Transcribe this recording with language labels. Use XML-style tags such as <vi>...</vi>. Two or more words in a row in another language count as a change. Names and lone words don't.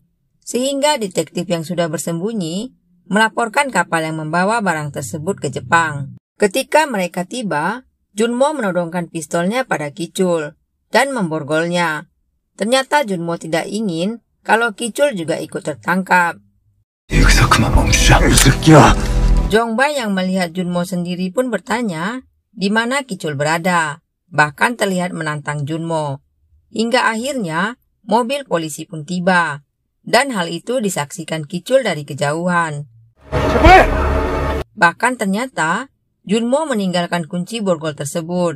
<id>Sehingga detektif yang sudah bersembunyi melaporkan kapal yang membawa barang tersebut ke Jepang. Ketika mereka tiba, Junmo menodongkan pistolnya pada Kicul dan memborgolnya. Ternyata Junmo tidak ingin kalau Kicul juga ikut tertangkap.</id> <ko>여기서 그만 멈추자. 이 새끼야.</ko> <id>Jongbai yang melihat Junmo sendiri pun bertanya di mana Kicul berada, bahkan terlihat menantang Junmo. Hingga akhirnya mobil polisi pun tiba, dan hal itu disaksikan Kicul dari kejauhan. Bahkan ternyata Junmo meninggalkan kunci borgol tersebut.</id>